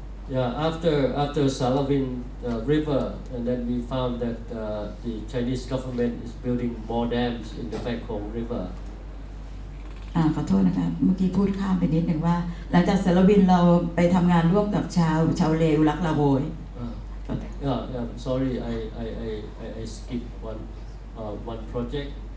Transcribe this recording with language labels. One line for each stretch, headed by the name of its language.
English: Yeah, after Salavin River, and then we found that the Chinese government is building more dams in the Mekong River.
Thai: ขอโทษนะคะเมื่อกี้พูดข้ามไปนิดหนึ่งว่า หลังจากสารวินเราไปทำงานร่วมกับชาวเลอุรักลาโวย
English: Yeah, sorry, I skipped one project.